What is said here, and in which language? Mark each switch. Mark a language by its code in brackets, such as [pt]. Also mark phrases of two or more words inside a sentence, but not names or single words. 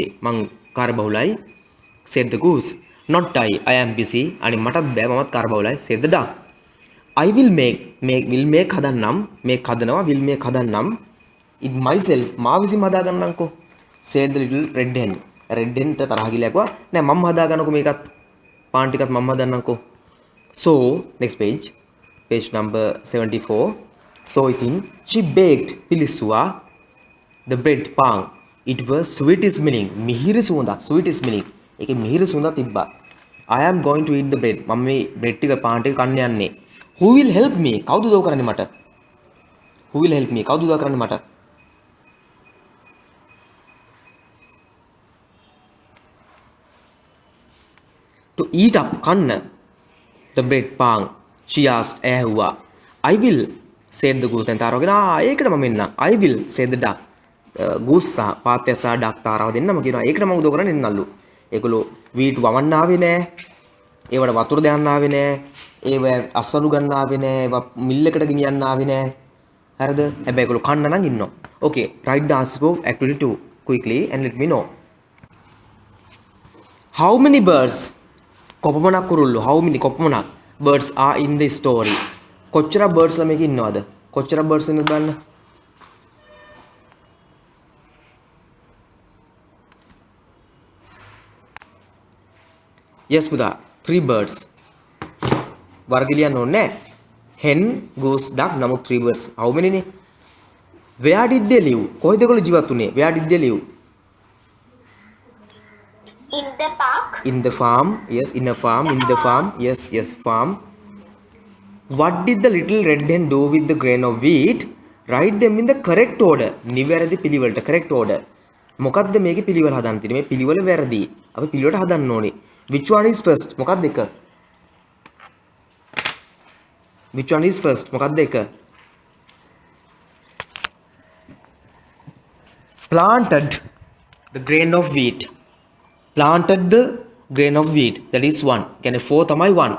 [si] මං කාර්යබහුලයි [en] said the goose not I am busy [si] අනේ මටත් බෑ මමත් කාර්යබහුලයි [en] said the duck I will will make හදන්නම් make හදනවා will make හදන්නම් it myself [si] මා විසින්ම හදා ගන්නම්කෝ [en] said the little red hen red hen [si] ට තරහ ගිහලා කිව්වා නෑ මම හදා ගන්නකෝ මේකත් පාන් ටිකත් මම හදන්නම්කෝ [en] so next page number 74 so [si] ඉතින් [en] she baked [si] පිලිස්සුවා [en] the bread [si] පාන් [en] it was sweet smelling [si] මිහිරි සුවඳක් [en] sweet smelling [si] ඒකේ මිහිරි සුවඳක් තිබ්බා [en] I am going to eat the bread [si] මම මේ bread ටික පාන් ටික කන්න යන්නේ [en] who will help me [si] කවුද උදව් කරන්නේ මට [en] who will help me [si] කවුද උදව් කරන්නේ මට [en] to eat up කන්න the bread පාන් she asked ඇහුවා I will said the goose [si] දැන් තාරවගෙන ඒකට මම එන්නම් [en] I will said the duck goose [si] සහ පාත්තයා සහ duck තාරව දෙන්නම කියනවා ඒකට මම උදව් කරන්න එන්නල්ලු ඒගොල්ලෝ wheat වවන්න ආවේ නෑ ඒවට වතුර දාන්න ආවේ නෑ ඒව අස්සලු ගන්න ආවේ නෑ ඒව මිල් එකට ගෙනියන්න ආවේ නෑ හරිද හැබැයි ඒගොල්ලෝ කන්න නම් ඉන්නවා [en] okay write the answer for activity 2 quickly and let me know how many birds [si] කොපමණක් කුරුල්ලෝ [en] how many [si] කොපමණක් [en] birds are in the story [si] කොච්චර birds ලා මේකේ ඉන්නවද කොච්චර birds ඉන්නවද බලන්න yes පුතා 3 birds වර්ග ලියන්න ඕනේ [en] hen goose duck [si] නමුත් [en] 3 birds how many [si] නේ [en] where did they live [si] කොහෙද ඒගොල්ලෝ ජීවත් වුනේ [en] where did they live In the park. In the farm, yes, in a farm, in the farm, yes, farm. What did the little red hen do with the grain of wheat? Write them in the correct order. [si] නිවැරදි පිළිවෙලට [en] correct order. [si] මොකද්ද මේකේ පිළිවෙල හදන්න තියෙන්නේ? මේ පිළිවෙල වැරදි. අපි පිළිවෙලට හදන්න ඕනේ. [en] Which one is first? [si] මොකක්ද එක? [en] Which one is first? [si] මොකක්ද එක? [en] Planted the grain of wheat. Planted the grain of wheat that is 1 [si] කියන්නේ 4 තමයි